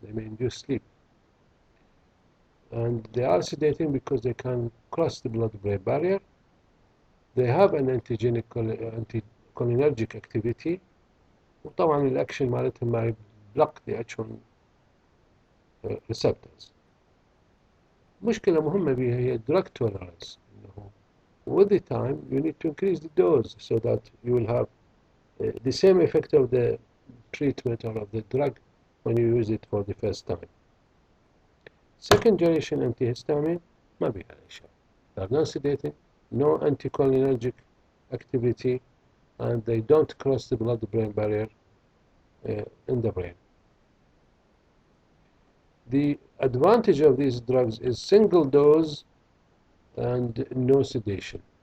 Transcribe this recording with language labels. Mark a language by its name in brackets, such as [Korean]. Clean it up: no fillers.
[English] They may induce sleep, and they are sedating because they can cross the blood-brain barrier. They have an anticholinergic activity، [Arabic] وطبعا الاكشن مالتهم ما [English] block the H1 receptors. [Arabic] مشكلة مهمة بها هي drug tolerance. [English] With the time you need to increase the dose so that you will have the same effect of the treatment or of the drug when you use it for the first time. Second generation antihistamine [Arabic] ما بها أي شيء. [English] They are non-sedating, no anticholinergic activity, and they don't cross the blood-brain barrier in the brain. The advantage of these drugs is single dose and no sedation.